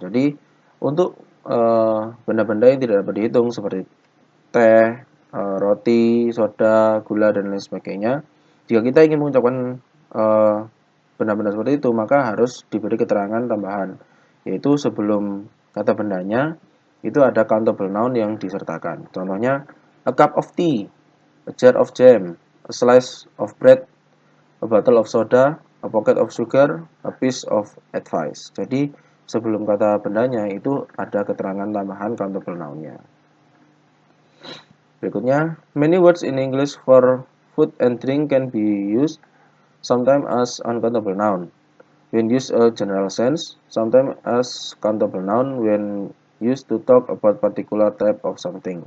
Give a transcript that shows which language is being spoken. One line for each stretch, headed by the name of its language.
Indonesian: Jadi untuk benda-benda yang tidak dapat dihitung seperti teh, roti, soda, gula, dan lain sebagainya, jika kita ingin mengucapkan benda-benda seperti itu, maka harus diberi keterangan tambahan, yaitu sebelum kata bendanya itu ada countable noun yang disertakan. Contohnya,
English: a cup of tea, a jar of jam, a slice of bread, a bottle of soda, a pocket of sugar, a piece of advice.
Indonesian: Jadi sebelum kata bendanya itu ada keterangan tambahan countable noun-nya.
English: Berikutnya, many words in English for food and drink can be used sometimes as uncountable noun when used a general sense, sometimes as countable noun when used to talk about particular type of something.